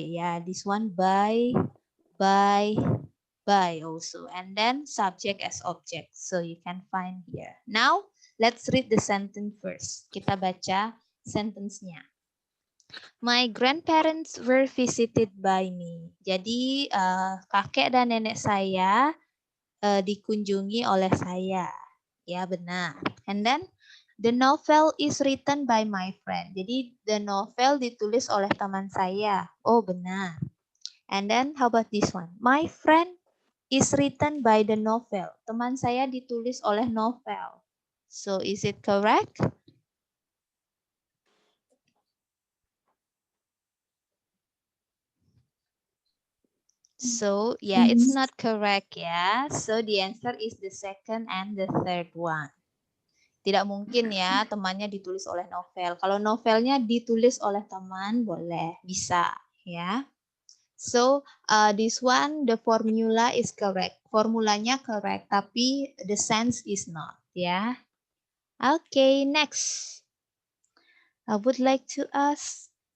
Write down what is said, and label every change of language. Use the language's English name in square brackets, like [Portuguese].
[English] Yeah, this one buy also. And then subject as object. So you can find here. Now, let's read the sentence first. [Indonesian] Kita baca sentence-nya. [English] My grandparents were visited by me. [Indonesian] Jadi, kakek dan nenek saya dikunjungi oleh saya. Ya, benar. [English] And then, the novel is written by my friend. [Indonesian] Jadi, [English] the novel [Indonesian] ditulis oleh teman saya. Oh, benar. [English] And then how about this one? My friend is written by the novel. [Indonesian] Teman saya ditulis oleh novel. [English] So is it correct? So yeah, it's not correct [Indonesian] ya. [English] So the answer is the second and the third one. [Indonesian] Tidak mungkin ya temannya ditulis oleh novel. Kalau novelnya ditulis oleh teman boleh, bisa ya. [English] So this one the formula is correct. [Indonesian] Formulanya [English] correct, [Indonesian] tapi [English] the sense is not. Ya. Okay, next. I would like to ask.